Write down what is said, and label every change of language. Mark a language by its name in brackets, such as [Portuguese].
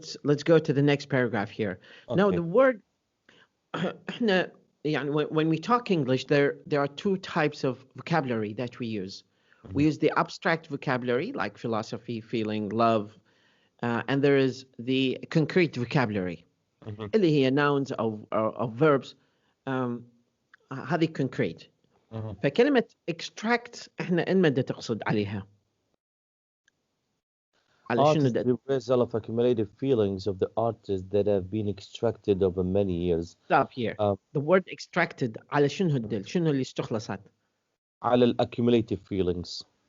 [English] Let's go to the next paragraph here. Now the word [Arabic] احنا يعني [English] when we talk English, there are two types of vocabulary that we use. We use the abstract vocabulary like philosophy, feeling, love, and there is the concrete vocabulary [Arabic] اللي هي [English] nouns of verbs. [Arabic] هذه concrete. فكلمة extract احنا إن مدى تقصد عليها؟ [English] Art is the reversal of accumulated feelings of the artist that have been extracted over many years. Stop here. The word extracted [Arabic] على شنو الدل؟ شنو اللي استخلصت؟ على ال accumulated feelings.